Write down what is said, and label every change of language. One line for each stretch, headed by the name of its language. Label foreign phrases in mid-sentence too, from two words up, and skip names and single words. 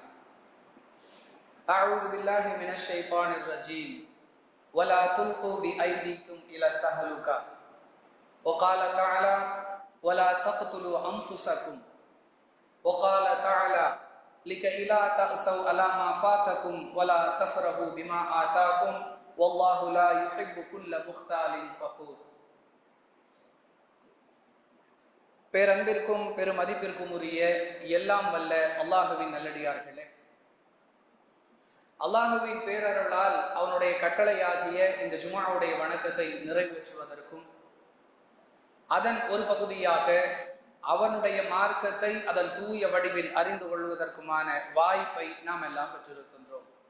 Arabic: أعوذ بالله من الشيطان الرجيم ولا تلقوا بأيديكم إلى التهلكة وقال تعالى ولا تقتلوا أنفسكم وقال تعالى لكي لا تأسوا على ما فاتكم ولا تفرحوا بما آتاكم والله لا يحب كل مختال فخور.
Tamil: பேரன்பிற்கும் பெருமதிப்பிற்கும் உரிய எல்லாம் வல்ல அல்லாஹுவின் நல்லடியார்களே, அல்லாஹுவின் பேரருளால் அவனுடைய கட்டளையாகிய இந்த ஜும்ஆவுடைய வணக்கத்தை நிறைவேற்றுவதற்கும் அதன் ஒரு பகுதியாக அவனுடைய மார்க்கத்தை அதன் தூய வடிவில் அறிந்து கொள்வதற்குமான வாய்ப்பை நாம் எல்லாம் பெற்றிருக்கின்றோம்.